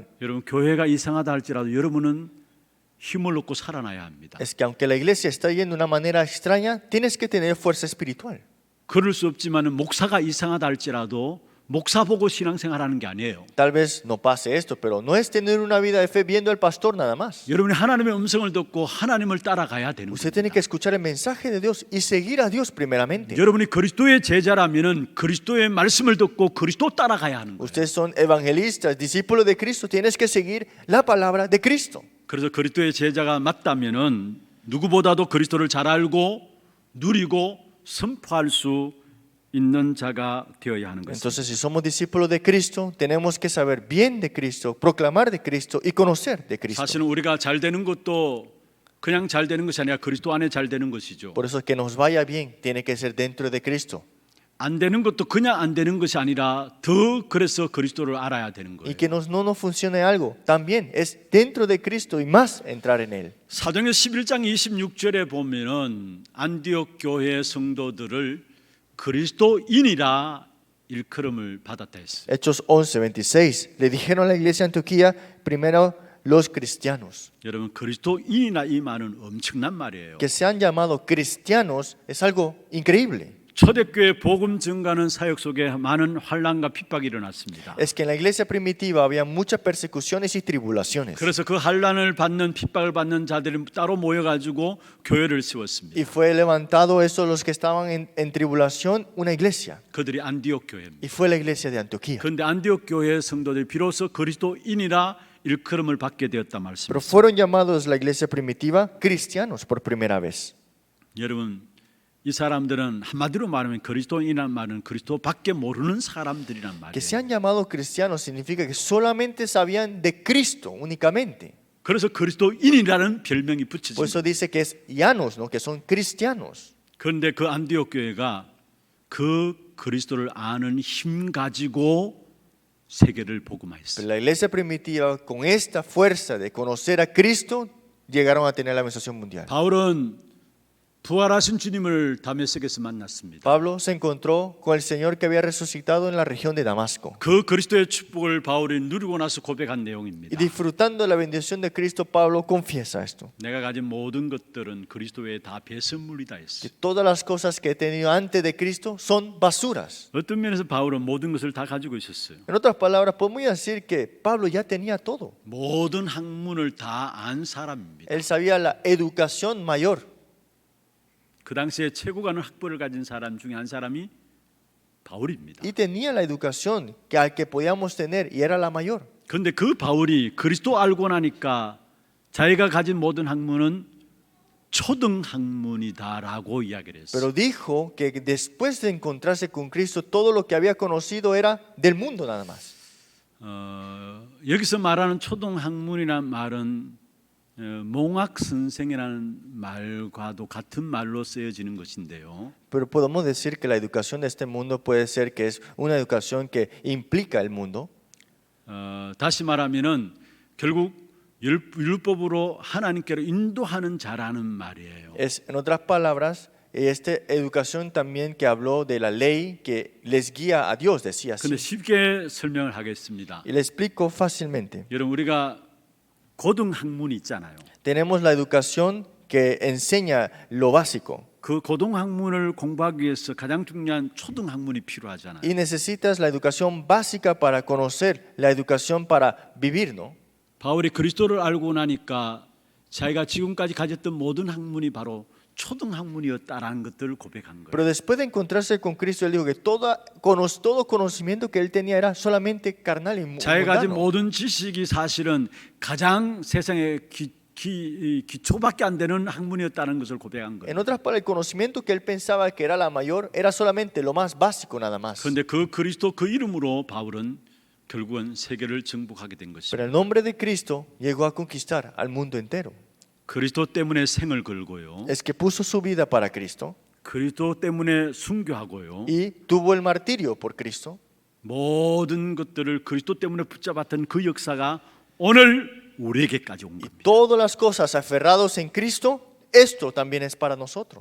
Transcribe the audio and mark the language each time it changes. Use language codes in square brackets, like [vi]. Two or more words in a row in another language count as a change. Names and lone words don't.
[ko] 여러분 교회가 이상하다 할지라도 여러분은 힘을 얻고 살아나야 합니다. [es] Es que aunque la iglesia está yendo de una manera extraña, tienes que tener fuerza espiritual. [ko] 그럴 수 없지만은 목사가 이상하다 할지라도 목사 보고 신앙생활하는 게 아니에요. [es] Tal vez no pase esto, pero no es tener una vida de fe viendo al pastor nada más. [ko] 여러분이 하나님의 음성을 듣고 하나님을 따라가야 되는 [es] Usted tiene [ko] 겁니다. [es] que escuchar el mensaje de Dios y seguir a Dios primeramente. [ko] 여러분이 그리스도의 제자라면은 그리스도의 말씀을 듣고 그리스도 따라가야 하는 거예요. [es] Ustedes son evangelistas, discípulos de Cristo, tienes que seguir la palabra de Cristo. [ko] 그래서 그리스도의 제자가 맞다면은 누구보다도 그리스도를 잘 알고 누리고 선포할 수 있는 자가 되어야 하는 것입니다. [es] Entonces, si somos discípulos de Cristo, tenemos que saber bien de Cristo, proclamar de Cristo y conocer de Cristo. [ko] 사실은 우리가 잘 되는 것도 그냥 잘 되는 것이 아니라 그리스도 안에 잘 되는 것이죠. [es] Por eso que nos vaya bien, tiene que ser dentro de Cristo. [ko] 안 되는 것도 그냥 안 되는 것이 아니라 더 그래서 그리스도를 알아야 되는 [es] Y [ko] 거예요. [es] que no nos funcione algo, también es dentro de Cristo y más entrar en Él. [ko] 사도행전 11장 26절에 보면은 안디옥 교회 성도들을 그리스도인이라 일컬음을 받았다 했어요. [es] Hechos 11:26. Le dijeron a la iglesia de Antioquía, primero los cristianos. [ko] 여러분 그리스도인이나 이 말은 엄청난 말이에요. [es] Que sean llamados cristianos es algo increíble. [ko] 초대교회 복음 증가하는 사역 속에 많은 환난과 핍박이 일어났습니다. [es] Es que en la iglesia primitiva había muchas persecuciones y tribulaciones. [ko] 그래서 그 환난을 받는 핍박을 받는 자들이 따로 모여가지고 교회를 세웠습니다. [es] Y fue levantado eso los que estaban en tribulación, una iglesia. [ko] 그들이 안디옥 교회입니다. [es] Y fue la iglesia de Antioquía. [ko] 그런데 안디옥 교회 성도들이 비로소 그리스도인이라 일컬음을 받게 되었다 [es] Pero [ko] 말씀입니다. [es] fueron llamados la iglesia primitiva cristianos por primera vez. [ko] 여러분 이 사람들은 한마디로 말하면 그리스도인이라는 말은 그리스도밖에 모르는 사람들이란 [es] Que [ko] 말이에요. [es] sean llamados cristianos significa que solamente sabían de Cristo únicamente. [ko] 그래서 그리스도인이라는 별명이 [es] Por [ko] 붙여집니다. [es] eso dice que es llanos, ¿no? Que son cristianos. [ko] 그런데 그 안디옥 교회가 그 그리스도를 아는 힘 가지고 세계를 [es] Pero [ko] 복음화했어요. [es] la iglesia primitiva, con esta fuerza de conocer a Cristo, llegaron a tener la administración mundial. [ko] 바울은 부활하신 주님을 다메섹에서 만났습니다. [es] Pablo se encontró con el Señor que había resucitado en la región de Damasco. [ko] 그 그리스도의 축복을 바울이 누리고 나서 고백한 [es] Y [ko] 내용입니다. [es] disfrutando de la bendición de Cristo, Pablo confiesa esto. [ko] 내가 가진 모든 것들은 그리스도 외에 다 배설물이다 [es] Que [ko] 했어요. [es] todas las cosas que he tenido antes de Cristo son basuras. [ko] 어떤 면에서 바울은 모든 것을 다 가지고 있었어요. [es] En otras palabras, podemos decir que Pablo ya tenía todo. [ko] 모든 학문을 다 안 사람입니다. [es] Él sabía la educación mayor. [ko] 그 당시에 최고 가는 학벌을 가진 사람 중에 한 사람이 바울입니다. [es] Y tenía la educación que al que podíamos tener y era la mayor. [ko] 그런데 그 바울이 그리스도 알고 나니까 자기가 가진 모든 학문은 초등 학문이다라고 이야기를 했어요. [es] Pero dijo que después de encontrarse con Cristo, todo lo que había conocido era del mundo nada más. [ko] 여기서 말하는 초등 학문이라는 말은 몽학 선생이라는 말과도 같은 말로 쓰여지는 것인데요. [es] Pero podemos decir que la educación de este mundo puede ser que es una educación que implica el mundo. [ko] 다시 말하면은 결국 율법으로 하나님께로 인도하는 자라는 말이에요. [es] Es, en otras palabras, esta educación también que habló de la ley que les guía a Dios, decía [ko] 근데 [es] así. [ko] 쉽게 설명을 하겠습니다. [es] Y le explico fácilmente. [ko] 여러분 우리가 고등 학문이 있잖아요. [es] Tenemos la educación que enseña lo básico. [ko] 그 고등 학문을 공부하기 위해서 가장 중요한 초등 학문이 필요하잖아요. [es] Y necesitas la educación básica para conocer, la educación para vivir, ¿no? [ko] 바울이 그리스도를 알고 나니까 자기가 지금까지 가졌던 모든 학문이 바로 초등 학문이었다라는 것들을 고백한 거예요. [es] Pero después de encontrarse con Cristo, él dijo que todo conocimiento que él tenía era solamente carnal y [ko] 자기가 가진 [es] mundano. [ko] 모든 지식이 사실은 가장 세상에 기초밖에 안 되는 학문이었다는 것을 고백한 거예요. [es] En otras palabras, el conocimiento que él pensaba que era la mayor era solamente lo más básico nada más. [ko] 그런데 그 그리스도 그 이름으로 바울은 결국은 세계를 정복하게 된 [es] Pero [ko] 것입니다. [es] el nombre de Cristo llegó a conquistar al mundo entero. [ko] 그리스도 때문에 생을 걸고요. [es] Es que puso su vida para Cristo [ko] 그리스도 때문에 순교하고요. [es] y tuvo el martirio por Cristo. [ko] 모든 것들을 그리스도 때문에 붙잡았던 그 역사가 오늘 우리에게까지 온 [es] Y [ko] 겁니다. [es] todas las cosas aferrados en Cristo, esto también es para nosotros.